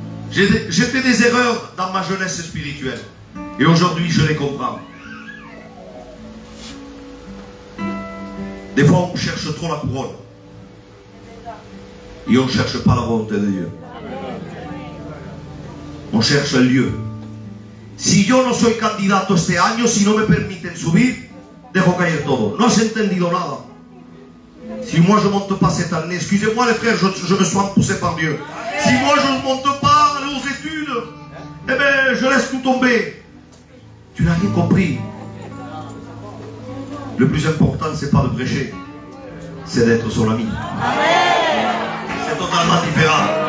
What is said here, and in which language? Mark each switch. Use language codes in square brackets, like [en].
[fr] J'ai fait des erreurs dans ma jeunesse spirituelle. Et aujourd'hui, je les comprends. Des fois, on cherche trop la couronne. Et on ne cherche pas la volonté de Dieu. On cherche el lieu. [es] Si yo no soy candidato este año, si no me permiten subir, dejo caer todo. No has entendido nada. [fr] Si moi je ne monte pas cette année, excusez-moi les frères, je me sens poussé par Dieu. Si moi je ne monte pas aux études, eh bien je laisse tout tomber. Tu n'as rien compris. Le plus important, c'est pas de prêcher, c'est d'être son ami. C'est totalement différent.